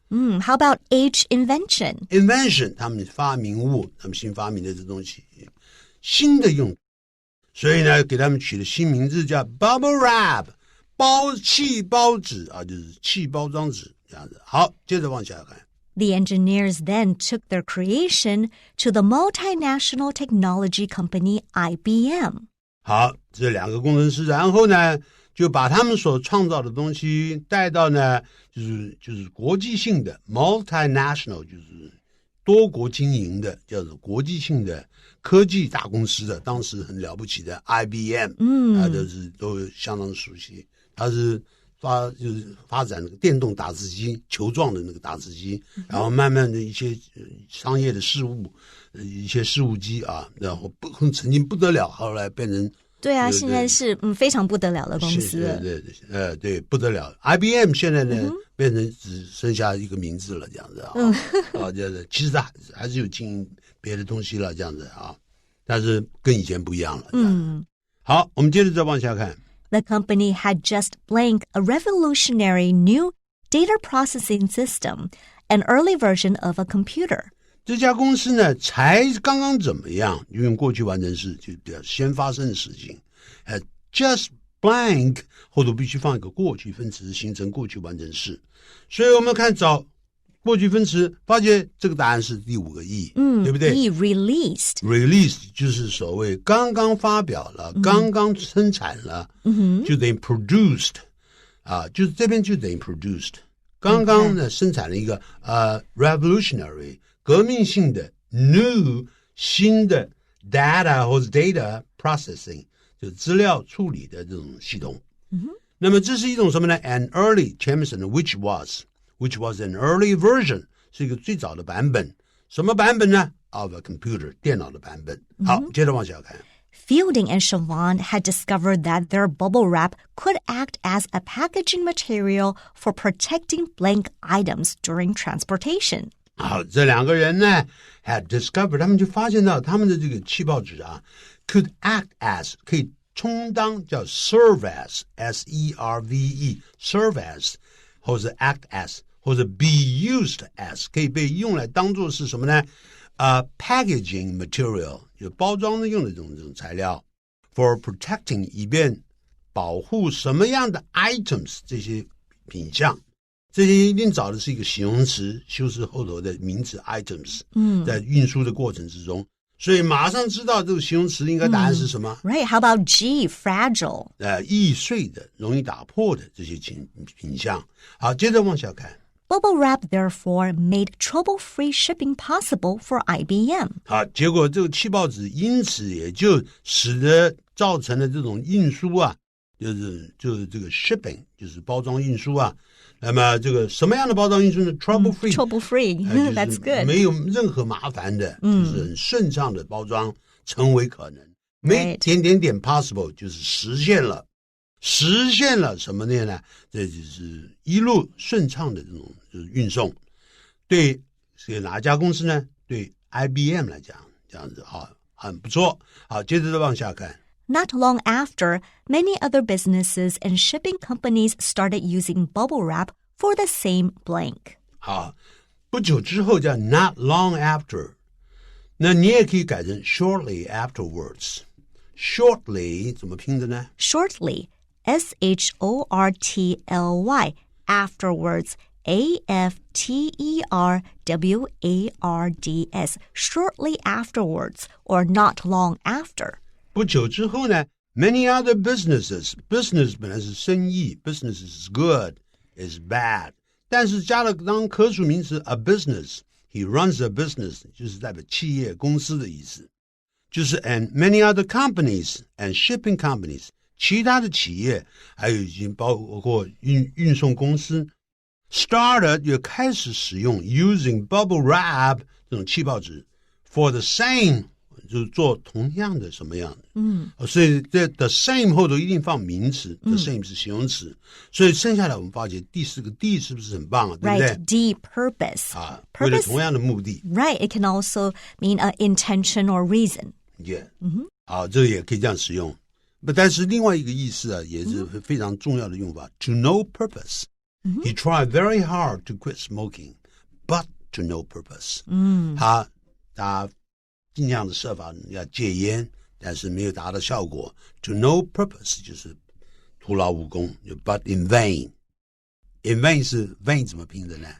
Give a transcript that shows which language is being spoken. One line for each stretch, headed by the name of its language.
English: ？How about H, invention?
Chinese: Invention 他们发明物，他们新发明的这东西，新的用，所以呢给他们取了新名字叫
English: bubble wrap，
Chinese: 气包纸就是气包装纸这样子。好，接着往下看。
English: The engineers then took their creation to the multinational technology company IBM。
Chinese: 好，这两个工程师然后呢就把他们所创造的东西带到呢就是国际性的 multinational 就是多国经营的叫做国际性的科技大公司的，当时很了不起的 IBM， 就是都相当熟悉。它是发展那个电动打字机，球状的那个打字机，然后慢慢的一些商业的事务，一些事务机然后曾经不得了，后来变成对啊，现在是非常不得了的公司。对，不得了。 IBM 现在呢变成只剩下一个名字了，这样子其实还是有经营别的东西了，这样子但是跟以前不一样了。好，我们接着再往下看。
English: The company had just blank a revolutionary new data processing system, an early version of a computer.
Chinese: 这家公司呢才刚刚怎么样，用过去完成式就比较先发生的事情。
English: just blank
Chinese: 后头必须放一个过去分词，形成过去完成式。所以我们看找过去分词，发觉这个答案是第五个 E， 对不对？
English: E, released
Chinese: 就是所谓刚刚发表了，刚刚生产了，就等于 produced 就是这边就等于 produced， 刚刚呢生产了一个
English: revolutionary
Chinese: 革命性的 new 新的 data 或者
English: data processing
Chinese: 就资料处理的这种系统。那么这是一种什么呢？
English: An early
Chinese: 前面是
English: which was an early version
Chinese: 是一个最早的版本。什么版本呢？
English: Of a computer
Chinese: 电脑的版本。好，接着往下看。
English: Fielding and Siobhan had discovered that their bubble wrap could act as a packaging material for protecting blank items during transportation.
Chinese: 好，这两个人呢
English: had discovered，
Chinese: 他们就发现到他们的这个气泡纸啊
English: could act as，
Chinese: 可以充当，叫
English: serve as S-E-R-V-E serve as，
Chinese: 或者
English: act as，
Chinese: 或者
English: be used as，
Chinese: 可以被用来当作是什么呢
English: packaging material，
Chinese: 就包装用的这种材料
English: for protecting，
Chinese: 以便保护什么样的 items， 这些品项，这些一定找的是一个形容词修饰后头的名词 items， 在运输的过程之中，所以马上知道这个形容词应该答案是什么。
English: Right, how about G, fragile?
Chinese: 易碎的，容易打破的这些品项。好，接着往下看。
English: Bubble wrap therefore made trouble-free shipping possible for IBM.
Chinese: 好，结果这个气泡纸因此也就使得造成了这种运输啊，就是这个 shipping， 就是包装运输啊。那么这个什么样的包装运输呢 ？
English: Trouble-free， trouble-free， That's good。
Chinese: 没有任何麻烦的，就是很顺畅的包装成为可能。没点点点
English: possible
Chinese: 就是实现了。实现了什么呢？这就是一路顺畅的这种就是运送。对是哪家公司呢？对 IBM 来讲，这样子好，很不错。好，接着再往下看。 Not long after, many other businesses and shipping companies started using bubble wrap for the same blank. 好，不久之后叫
English: not long after，
Chinese: 那你也可以改成
English: shortly afterwards。
Chinese: Shortly 怎么拼的呢？
English: Shortly, S-H-O-R-T-L-Y, afterwards, A-F-T-E-R-W-A-R-D-S, shortly afterwards, or not long after.
Chinese: 不久之后呢
English: many other businesses
Chinese: 本来是生意
English: business is good is bad
Chinese: 但是加了当可数名词
English: a business he runs a business
Chinese: 就是代表企业公司的意思就是
English: and many other companies and shipping companies
Chinese: 其他的企业还有已经包括运送公司 started 也开始使用
English: using bubble wrap
Chinese: 这种气泡纸
English: for the same
Chinese: 就是做同样的什么样的所以这
English: the same
Chinese: 后头一定放名词 the same 是形容词所以剩下来我们发觉第四个 D 是不是很棒啊对不对
English: Right, D, purpose.
Chinese: 为了同样的目的
English: Right, it can also mean an intention or reason. Yeah.
Chinese: 好，这个也可以这样使用但是另外一个意思啊也是非常重要的用法
English: to no purpose He tried very hard to quit smoking but to no purpose
Chinese: 他尽量的设法要戒烟但是没有达到效果
English: to no purpose
Chinese: 就是徒劳无功
English: but in vain in vain
Chinese: 是 vain 怎么拼的呢